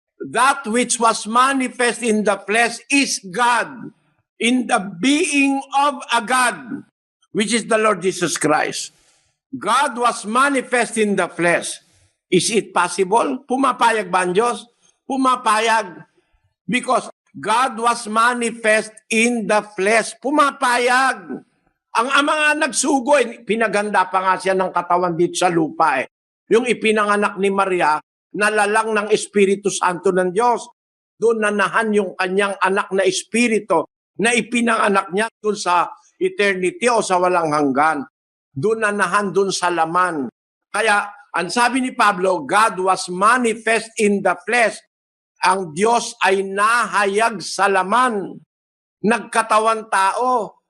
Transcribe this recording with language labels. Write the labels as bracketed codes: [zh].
[en] That which was manifest in the flesh is God, in the being of a God, which is the Lord Jesus Christ. God was manifest in the flesh. Is it possible? [tl] Pumapayag ba ang Diyos? Pumapayag. [en] Because God was manifest in the flesh. [tl] Pumapayag. Ang mga nagsugo, pinaganda pa nga siya ng katawan dito sa lupa eh. Yung ipinanganak ni Maria, nalalang ng Espiritu Santo ng Diyos. Doon nanahan yung kanyang anak na Espiritu na ipinanganak niya doon sa eternity o sa walang hanggan. Doon nanahan doon sa laman. Kaya, ang sabi ni Pablo, [en] God was manifest in the flesh. [tl] Ang Diyos ay nahayag sa laman. Nagkatawan tao.